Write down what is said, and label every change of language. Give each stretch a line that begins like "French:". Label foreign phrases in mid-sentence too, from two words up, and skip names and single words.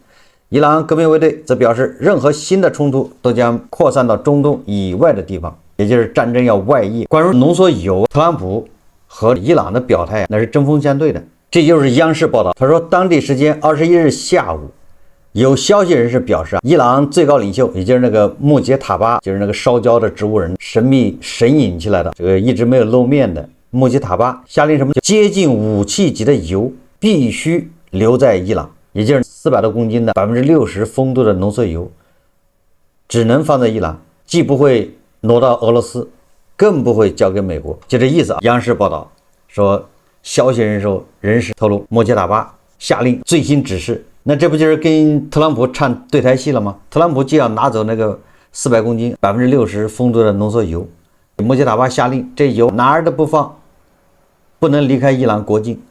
Chinese: 伊朗革命衛隊則表示，任何新的衝突都将擴散到中東以外的地方，也就是戰爭要外溢。關於濃縮鈾，特朗普和伊朗的表態那是針鋒相對的。這就是央視報道，他說，當地時間21日下午，有消息人士表示，伊朗最高領袖，也就是那個穆杰塔巴，就是那個燒焦的植物人，神秘神隱起來的，这個一直沒有露面的穆杰塔巴，下令什麼？接近武器級的鈾必須留在伊朗，也就是400多公斤的60%豐度的濃縮鈾，只能放在伊朗，既不會挪到俄羅斯，更不會交給美國，就這意思啊。央視報道說，消息人士透露，穆杰塔巴下令最新指示，那這不就是跟特朗普唱對台戲了嗎？特朗普就要拿走那個400公斤60%豐度的濃縮鈾，穆杰塔巴下令這鈾哪兒都不放，不能離開伊朗國境。